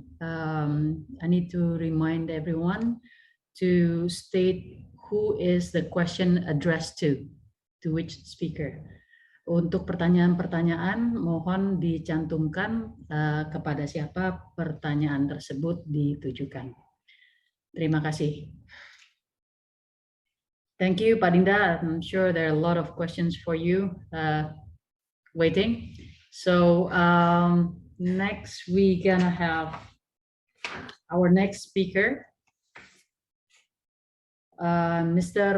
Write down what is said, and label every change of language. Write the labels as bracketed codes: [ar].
[en] I need to remind everyone to state who is the question addressed to which speaker. [id] Untuk pertanyaan-pertanyaan mohon dicantumkan kepada siapa pertanyaan tersebut ditujukan. Terima kasih. [en] Thank you, Pak Dinda. I'm sure there are a lot of questions for you waiting. So next we're gonna have our next speaker, Mr.